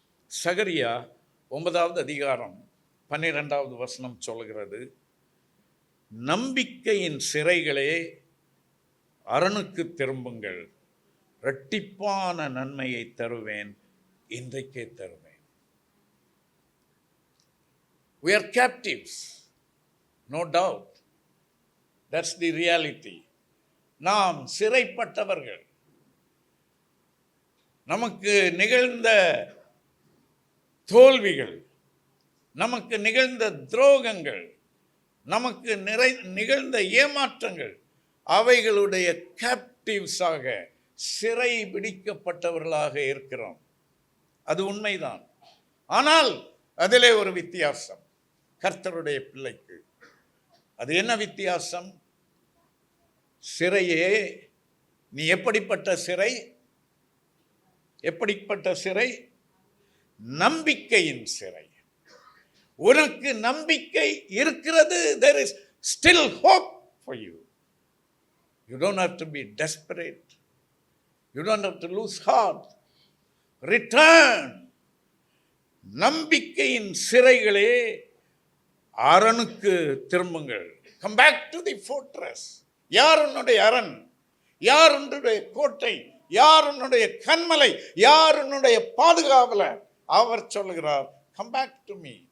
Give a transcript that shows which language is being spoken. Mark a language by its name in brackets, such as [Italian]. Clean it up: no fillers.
[Tamil] சகரியா 9வது அதிகாரம் 12வது வசனம் சொல்கிறது, நம்பிக்கையின் சிறைகளே அரணுக்கு திரும்புங்கள், இரட்டிப்பான நன்மையை தருவேன், இன்றைக்கே தருவேன். [English] We are captives, no doubt. That's the reality. [Tamil] நாம் சிறைப்பட்டவர்கள். நமக்கு நிகழ்ந்த தோல்விகள், நமக்கு நிகழ்ந்த துரோகங்கள், நமக்கு நிகழ்ந்த ஏமாற்றங்கள், அவைகளுடைய கேப்டிவ்ஸாக சிறை பிடிக்கப்பட்டவர்களாக இருக்கிறோம். அது உண்மைதான். ஆனால் அதிலே ஒரு வித்தியாசம் கர்த்தருடைய பிள்ளைக்கு. அது என்ன வித்தியாசம்? சிறையே, நீ எப்படிப்பட்ட சிறை? எப்படிப்பட்ட சிறை? நம்பிக்கையின் சிறை. உனக்கு நம்பிக்கை இருக்கிறது. [English] There is still hope for you. You don't have to be desperate. You don't have to lose heart. Return. [Tamil] நம்பிக்கையின் சிறைகளே அரணுக்கு திரும்புங்கள். [English] Come back to the fortress. [Tamil] யார் உன்னுடைய அரண்? யார் உன்னுடைய கோட்டை? யார் உன்னுடைய கண்மலை? யார் உன்னுடைய பாதுகாவலர்? அவர் சொல்லுகிறார், [English] come back to me.